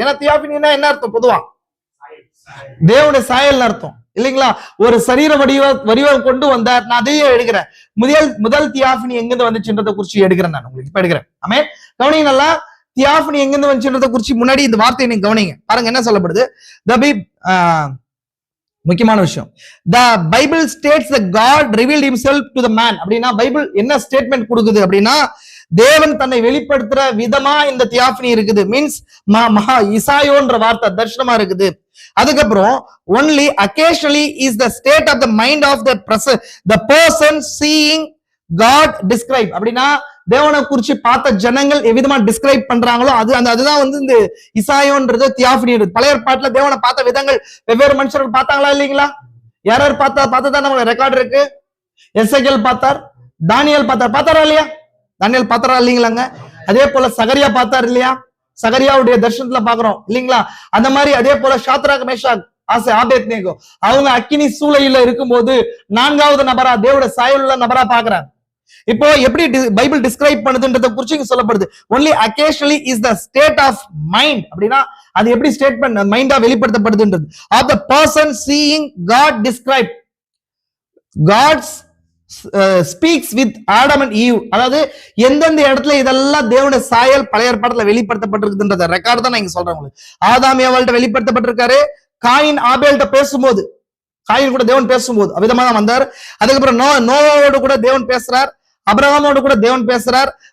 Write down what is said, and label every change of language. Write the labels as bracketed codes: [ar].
[ta] ஏன்னா தியாஃபினா என்ன அர்த்தம்? பொதுவா தேவனுடைய சாயல் அர்த்தம் இல்லைங்களா? ஒரு சரீர வடிவம் கொண்டு வந்தார். நான் அதையே எடுக்கிறேன். முதல் தியாஃபினி எங்கிருந்து வந்துச்சுன்றதை குறிச்சு எடுக்கிறேன். நான் உங்களுக்கு இப்ப எடுக்கிறேன். ஆமே, கவனிங்க நல்லா. தியாஃபினி எங்கிருந்து வந்துச்சுன்றதை குறிச்சு முன்னாடி இந்த வார்த்தையை நீங்க கவனிங்க. பாருங்க என்ன சொல்லப்படுது. முக்கியமான விஷயம். [en] The Bible states that God revealed himself to the man. [ta] அப்படின்னா பைபிள் என்ன ஸ்டேட்மெண்ட் கொடுக்குது அப்படின்னா, தேவன் தன்னை வெளிப்படுத்துற விதமா இந்த தியாஃபினி இருக்குது. மீன்ஸ் மகா இசாயோன்ற வார்த்தை தர்ஷனமா இருக்குது. அதுக்கப்புறம் [en] only occasionally is the state of the mind of the person seeing God describe. [ta] அப்படின்னா தேவனை குறிச்சு பார்த்த ஜனங்கள் எவ்விதமா டிஸ்கிரைப் பண்றாங்களோ அதுதான் வந்து இந்த இசாயோன்றது தியாஃபினி. பழைய ஏற்பாட்டுல தேவனை பார்த்த விதங்கள் வெவ்வேறு மனுஷர்கள் பார்த்தாங்களா இல்லைங்களா? யார் பார்த்ததான் நம்ம ரெக்கார்டு இருக்கு. எசேக்கியேல் பார்த்தார், தானியேல் பார்த்தாரா இல்லையா? தானியேல் பார்த்தாரா இல்லைங்களாங்க? அதே போல சகரியா பார்த்தார் இல்லையா? சகரியாவுடைய தர்ஷனத்துல பாக்குறோம் இல்லைங்களா? அந்த மாதிரி அதே போல ஷாத்ராக், மேஷாக், ஆபேத்நேகோ அவங்க அக்கினி சூளையில இருக்கும்போது 4வது நபரா தேவனுடைய சாயலுள்ள நபரா பாக்குறாங்க. இப்போ எப்படி பைபிள் டிஸ்கிரைப் பண்ணுதுன்றத குறிச்சு இங்க சொல்லப்படுது. [en] only occasionally is the state of mind. [ta] அப்படின்னா அது எப்படி statement மைண்டா வெளிப்படுத்தப்படுதுன்றது. [en] of the person seeing God described. God speaks with Adam and Eve. [ta] அதாவது எந்தெந்த இடத்துல இதெல்லாம் தேவனுடைய சாயல் பழைய ஏற்பாட்டுல வெளிப்படுத்தப்பட்டிருக்குன்றத ரெக்கார்டு தான் நான் இங்க சொல்றேன் உங்களுக்கு. ஆதாம் ஏவாள்கிட்ட வெளிப்படுத்தப்பட்டிருக்காரு. காயின் ஆபேல்கிட்ட பேசும்போது, காயின் கூட தேவன் பேசும்போது அவ்விதமா தான் வந்தார். அதுக்கப்புறம் நோவோடு கூட தேவன் பேசுறார். அபிரகாமோடு கூட தேவன் பேசுறார்.